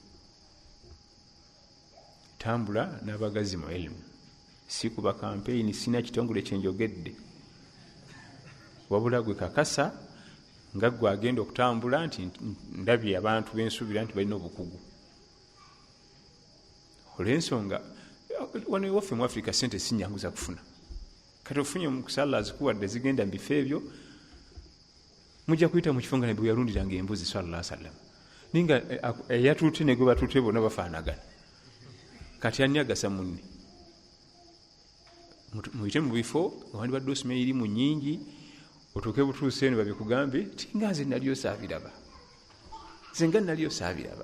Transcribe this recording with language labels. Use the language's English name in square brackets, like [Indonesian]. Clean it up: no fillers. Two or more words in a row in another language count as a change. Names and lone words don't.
[Ganda] Tambula n'abagazi mu ilmu, si kuba kampeyini, sina kitongole kyenjogedde, wabula gwe kakasa nga gwe agenda okutambula nti ndabye abantu bensuubira nti balina obukugu. Olw'ensonga wano ewaffe mu Africa sente si nnyangu za kufuna. Kati ofunye omukisa Allah azikuwadde zigenda mu bifo ebyo, mujja kuyita mu kifo nga ne bwe yalundiranga embuzi [Arabic] صلى الله عليه وسلم. [Ganda] Ninga eyatuute ne gwe batuute bonna bafaanagana. Kati ani agasa munne? Muyite mu bifo wandibadde osoma erimu nnyingi, otuuke butuuse eno babikugambe ti nga nze naliyo saabiraba, nze nga naliyo saabiraba.